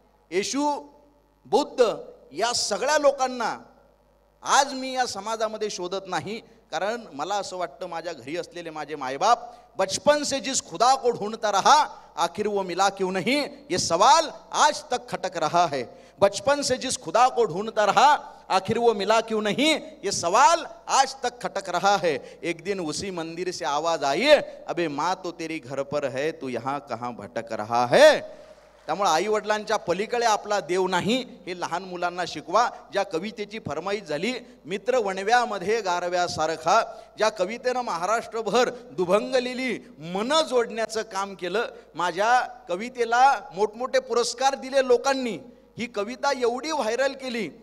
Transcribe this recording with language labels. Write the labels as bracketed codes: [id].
[mr] येशू, बुद्ध या सगळ्या लोकांना आज मी या समाजामध्ये शोधत नाही, कारण मला असं वाटतं माझ्या घरी असलेले माझे मायबाप [hi] बचपन से जिस खुदा को ढूंढता रहा आखिर वो मिला क्यों नहीं, ये सवाल आज तक खटक रहा है. बचपन से जिस खुदा को ढूंढता रहा आखिर वो मिला क्यों नहीं, ये सवाल आज तक खटक रहा है. एक दिन उसी मंदिर से आवाज आई, अबे माँ तो तेरी घर पर है, तू यहाँ कहाँ भटक रहा है. [mr] त्यामुळे आई वडिलांच्या पलीकडे आपला देव नाही, हे लहान मुलांना शिकवा. ज्या कवितेची फरमाईश झाली, मित्र वणव्यामध्ये गारव्यासारखा, ज्या कवितेनं महाराष्ट्रभर दुभंगलेली मन जोडण्याचं काम केलं, माझ्या कवितेला मोठमोठे पुरस्कार दिले लोकांनी, ही कविता एवढी व्हायरल केली.